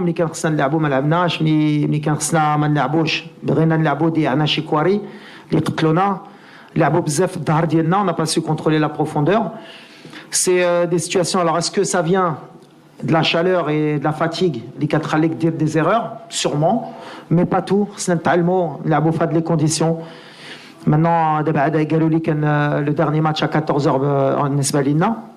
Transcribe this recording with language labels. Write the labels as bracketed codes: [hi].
[ar] ملي كان خصنا نلعبوا ما لعبناش. ملي كان خصنا ما نلعبوش بغينا نلعبوا ضيعنا شي كواري اللي قتلونا. لعبوا بزاف في الظهر ديالنا. [fr] On n'a pas su contrôler la profondeur. C'est des situations. Alors est-ce que ça vient de la chaleur et de la fatigue [ar] اللي كتخليك دير [fr] des erreurs? Sûrement, mais pas tout. [ar] خصنا نتعلموا نلعبوا في هاد لي كونديسيون. Maintenant دابا عاد قالوا لي كان [fr] le dernier match à 14h [ar] بالنسبه لينا.